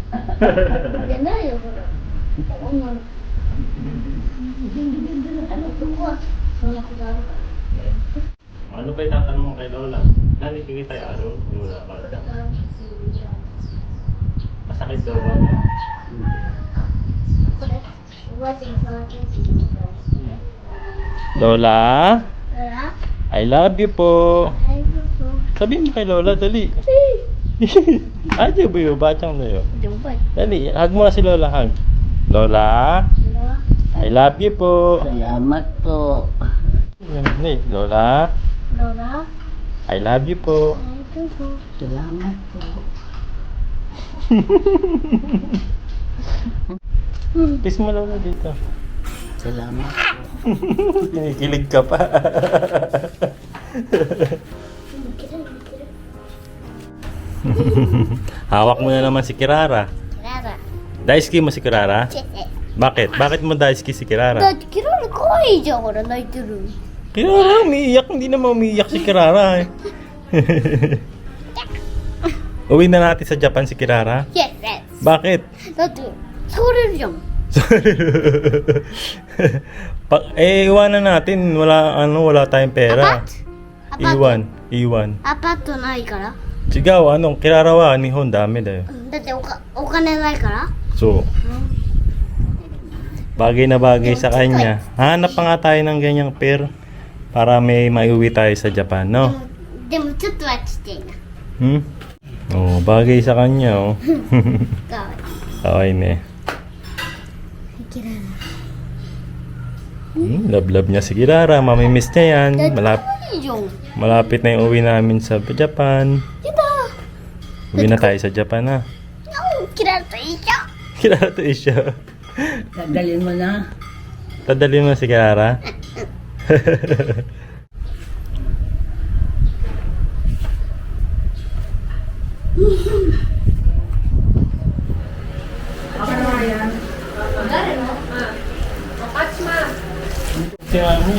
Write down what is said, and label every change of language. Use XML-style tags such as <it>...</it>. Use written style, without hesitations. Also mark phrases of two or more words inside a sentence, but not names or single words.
<tl>Ano ba itatanong mo kay Lola? Dali, kikita yung araw. Wala ba? Masakit daw ba? Lola?</tl> <en>I love you po.</en> <tl>Sabihin mo kay Lola, dali. Ayo ba yun? Bacang na yun. Dali, hug mo na si Lola, hug. Lola?</tl> <en>I love you po.</en> <tl>Salamat po. Ni, Lola?</tl> <en>I love you po.</en> <tl>Salamat po. Kiss mo Lola dito. Salamat po. Kinikilig ka pa. Hawak mo na naman si Kirara. Daisuki mo si Kirara? Bakit? Bakit mo daisuki si Kirara?</tl> <ja>だってキララ可愛いじゃんほら泣いてる</ja> <tl>Kirara, umiiyak. Hindi naman umiiyak si Kirara eh. Uwi na natin sa Japan si Kirara.</tl> <en>Yes, yes.</en> <tl>Bakit?</tl> <ja>だって触れるじゃん</ja> <tl>Iwanan natin. Wala tayong pera. Iwan.</tl> <ja>アパートないから</ja> <tl>Sigaw,</tl> <ja>キララは日本ダメだよ. だってお金ないから</ja> <tl>So, bagay na bagay sa kanya. Hanap pa nga tayo ng ganyang pair para may maiuwi tayo sa Japan, no?</tl> <ja>でもちょっとはちっちゃいな</ja> <tl>Oh, bagay sa kanya, oh.</tl> <ja>かわいい</ja> <tl>Kaway ne.</tl> <ja>キララ</ja> <tl>Love niya si Kirara. Mamimiss niya yan.</tl> <ja>だって可愛いじゃん</ja> <tl>Malapit na yung uwi namin sa Japan.</tl> <ja>やだ</ja> <tl>Uwi na tayo sa Japan, ha?</tl> <ja>キララと一緒キララと一緒.</ja> <tl>Dadalhin mo na. Tadali mo si Kirara. Si Mami.</tl>